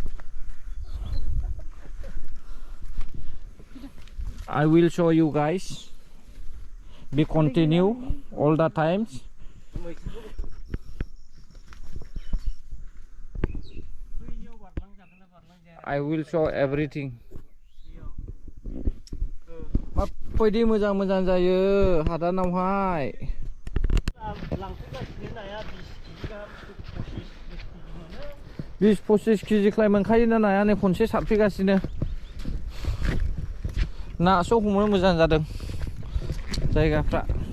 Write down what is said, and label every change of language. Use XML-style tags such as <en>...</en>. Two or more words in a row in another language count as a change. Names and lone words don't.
<en>I will show you guys. Be continue all the times. I will show everything.</en> <brx>माबायदि मोजां मोजां जायो हादानावहाय। लांफैगासिनो नाया 20-25 केजिख्लाय मोनखायोना नाया नै खनसे सारफैगासिनो। नासो हमनो मोजां जादों जायगाफ्रा।</brx>